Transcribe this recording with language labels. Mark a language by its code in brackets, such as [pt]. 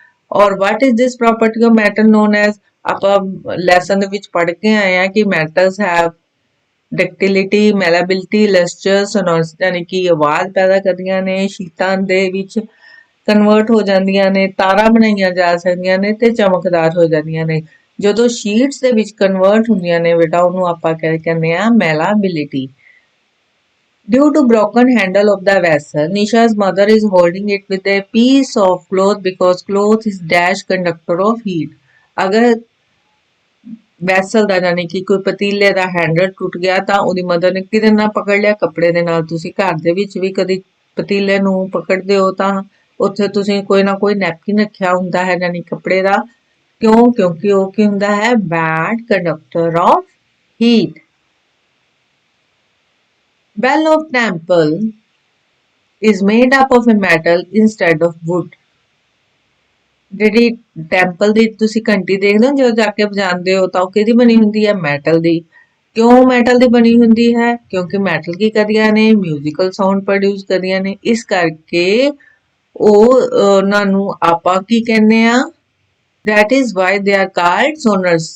[pa] ਔਰ [en] what is this property of metal known as, [pa] ਆਪਾਂ lesson ਦੇ ਵਿੱਚ ਪੜ੍ਹ ਕੇ ਆਏ ਆ ਕਿ [en] metals have ductility, malleability, lustre, sonorous, [pa] ਯਾਨੀ ਕਿ ਆਵਾਜ਼ ਪੈਦਾ ਕਰਦੀਆਂ ਨੇ, ਸ਼ੀਟਾਂ ਦੇ ਵਿੱਚ ਕਨਵਰਟ ਹੋ ਜਾਂਦੀਆਂ ਨੇ, ਤਾਰਾਂ ਬਣਾਈਆਂ ਜਾ ਸਕਦੀਆਂ ਨੇ ਤੇ ਚਮਕਦਾਰ ਹੋ ਜਾਂਦੀਆਂ ਨੇ। ਜਦੋਂ ਸ਼ੀਟਸ ਦੇ ਵਿੱਚ ਕਨਵਰਟ ਹੁੰਦੀਆਂ ਨੇ ਬੇਟਾ ਉਹਨੂੰ ਆਪਾਂ ਕਹਿੰਦੇ ਆ ਮੈਲਾਬਿਲਿਟੀ। [en] Due to broken handle of the vessel, Nisha's mother is holding it with a piece of cloth because cloth is dash conductor of heat। [pa] अगर ਵੈਸਲ ਦਾ ਯਾਨੀ ਕਿ ਕੋਈ ਪਤੀਲੇ ਦਾ ਹੈਂਡਲ ਟੁੱਟ ਗਿਆ ਤਾਂ ਉਹਦੀ ਮਦਰ ਨੇ ਕਿਹਦੇ ਨਾਲ ਪਕੜ ਲਿਆ, ਕੱਪੜੇ ਦੇ ਨਾਲ। ਤੁਸੀਂ ਘਰ ਦੇ ਵਿੱਚ ਵੀ ਕਦੀ ਪਤੀਲੇ ਨੂੰ ਪਕੜਦੇ ਹੋ ਤਾਂ ਉੱਥੇ ਤੁਸੀਂ ਕੋਈ ਨਾ ਕੋਈ ਨੈਪਕਿਨ ਰੱਖਿਆ ਹੁੰਦਾ ਹੈ ਯਾਨੀ ਕੱਪੜੇ ਦਾ। ਕਿਉਂ? ਕਿਉਂਕਿ ਉਹ ਕੀ ਹੁੰਦਾ ਹੈ, [en] Bad conductor of heat. Bell of temple is made up of a metal instead of wood। [pa] ਜਿਹੜੀ ਟੈਂਪਲ ਦੀ ਤੁਸੀਂ ਘੰਟੀ ਦੇਖਦੇ ਹੋ ਜਦੋਂ ਜਾ ਕੇ ਵਜਾਉਂਦੇ ਹੋ ਤਾਂ ਉਹ ਕਿਹਦੀ ਬਣੀ ਹੁੰਦੀ ਹੈ, ਮੈਟਲ ਦੀ। ਕਿਉਂ ਮੈਟਲ ਦੀ ਬਣੀ ਹੁੰਦੀ ਹੈ? ਕਿਉਂਕਿ ਮੈਟਲ ਕੀ ਕਰਦੀਆਂ ਨੇ, ਮਿਊਜ਼ੀਕਲ ਸਾਊਂਡ ਪ੍ਰੋਡਿਊਸ ਕਰਦੀਆਂ ਨੇ। ਇਸ ਕਰਕੇ ਉਹ ਉਹਨਾਂ ਨੂੰ ਆਪਾਂ ਕੀ ਕਹਿੰਦੇ ਆ, [en] that is why they are called sonars।